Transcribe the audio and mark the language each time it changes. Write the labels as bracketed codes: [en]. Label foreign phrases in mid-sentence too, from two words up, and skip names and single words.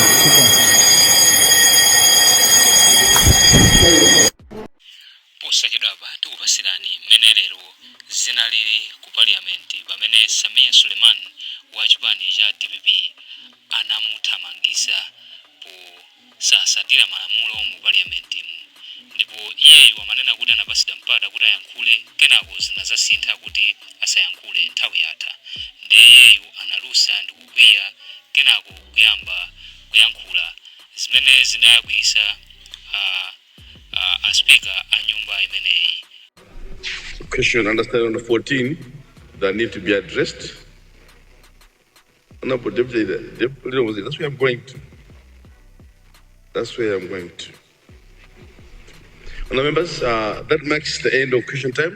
[ny] Posachedwapa tikupasirani mmene lero zinalili ku Parliament pamene Samia Suleman wa chipani cha DPP anamuthamangisa posasatira malamulo mu Parliament, ndipo iyeyu amanena kuti anapasidwa mpata kuti ayankhule, kenako zinazasintha kuti asayankhule nthawi yatha. Ndiye iyeyu analusa ndi kukwiya, kenako kuyamba kuyankhula zimene zidayakwiisa a speaker a nyumba imeneyi. [en] Question understand on the 14 that need to be addressed. No, but deputy, that's where I'm going to. That's where I'm going to. Honourable members, that marks the end of question time.